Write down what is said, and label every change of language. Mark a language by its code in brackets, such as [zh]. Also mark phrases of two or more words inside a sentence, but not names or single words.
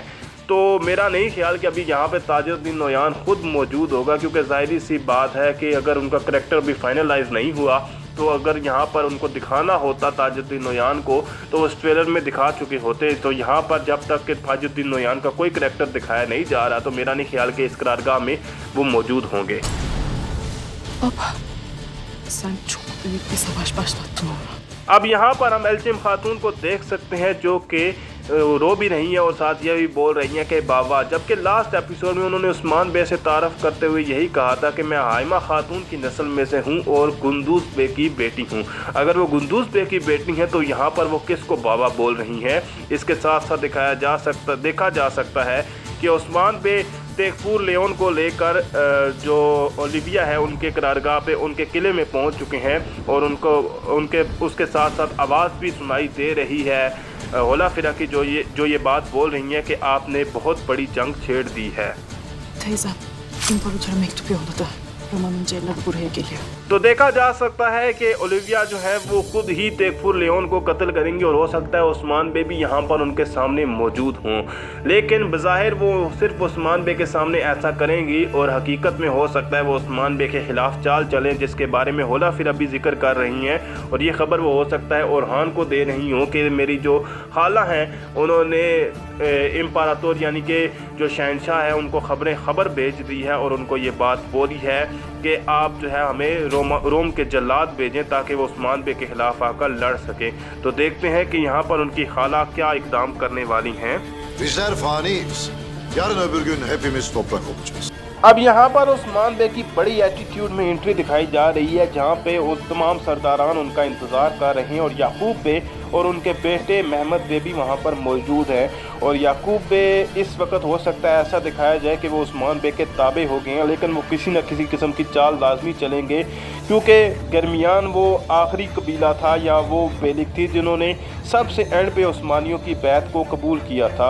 [hi] तो मेरा नहीं ख्याल कि अभी यहाँ पे ताजुद्दीन नोयान खुद मौजूद होगा, क्योंकि ज़ाहिर सी बात है कि अगर उनका करैक्टर भी फाइनलाइज नहीं हुआ तो अगर यहाँ पर उनको दिखाना होता ताजुद्दीन नोयान को तो उस ट्रेलर में दिखा चुके होते। तो यहाँ पर जब तक कि ताजुद्दीन नोयान का कोई करैक्टर दिखाया नहीं जा रहा तो मेरा नहीं ख्याल कि इस करारगाह में वो मौजूद होंगे। [tr] Baba, sen çok büyük bir savaş başlattın oğlum. [hi] अब यहाँ पर हम एल्चिम खातून को देख सकते हैं जो कि रो भी रही हैं और साथ ये भी बोल रही हैं कि बाबा, जबकि [en] last episode [hi] में उन्होंने उस्मान बे से तारफ़ करते हुए यही कहा था कि मैं हाइमा खातून की नस्ल में से हूँ और गुंदूज बे की बेटी हूँ। अगर वो गुंदूज बे की बेटी हैं तो यहाँ पर वो किसको बाबा बोल रही हैं। इसके साथ साथ देखा जा सकता है कि उस्मान बे तेगफुर लेओन को लेकर जो ओलिविया है उनके करारगाह पे, उनके किले में पहुंच चुके हैं, और उसके साथ साथ आवाज़ भी सुनाई दे रही है होला फिरा की, जो ये बात बोल रही है कि आपने बहुत बड़ी जंग छेड़ दी है। [tr] Teyzem, imparatora mektup yolladı. Roma'nın celladı buraya geliyor. [hi] तो देखा जा सकता है कि ओलिविया जो है वो खुद ही तेगफुर लेओन को कत्ल करेंगी, और हो सकता है उस्मान बे भी यहाँ पर उनके सामने मौजूद हों, लेकिन बज़ाहिर वो सिर्फ उस्मान बे के सामने ऐसा करेंगी और हकीकत में हो सकता है वो उस्मान बे के ख़िलाफ़ चाल चलें, जिसके बारे में होला फिर अभी जिक्र कर रही हैं। और ये ख़बर वो हो सकता है ओरहान को दे रही हूँ कि मेरी जो खाला हैं उन्होंने इम्परातोर यानी कि जो शहनशाह है उनको खबर भेज दी है, और उनको ये बात बोली है कि आप जो है हमें रोम के जल्लाद भेजें ताकि वो उस्मान बे के खिलाफ आकर लड़ सकें। तो देखते हैं कि यहाँ पर उनकी खाला क्या इकदाम करने वाली हैं। [tr] Bizler faniyiz. Yarın öbür gün hepimiz toprak olacağız. [hi] अब यहाँ पर उस्मान बे की बड़ी एटीट्यूड में एंट्री दिखाई जा रही है, जहाँ पे वो तमाम सरदारान उनका इंतज़ार कर रहे हैं, और याकूब बे और उनके बेटे महमद बे भी वहाँ पर मौजूद हैं। और याकूब बे इस वक्त हो सकता है ऐसा दिखाया जाए कि वो उस्मान बे के ताबे हो गए हैं, लेकिन वो किसी न किसी किस्म की चाल लाजमी चलेंगे, क्योंकि दरमियान वो आखिरी कबीला था या वो बेलिक थी जिन्होंने सबसे एंड पे उस्मानियों की बैत को कबूल किया था।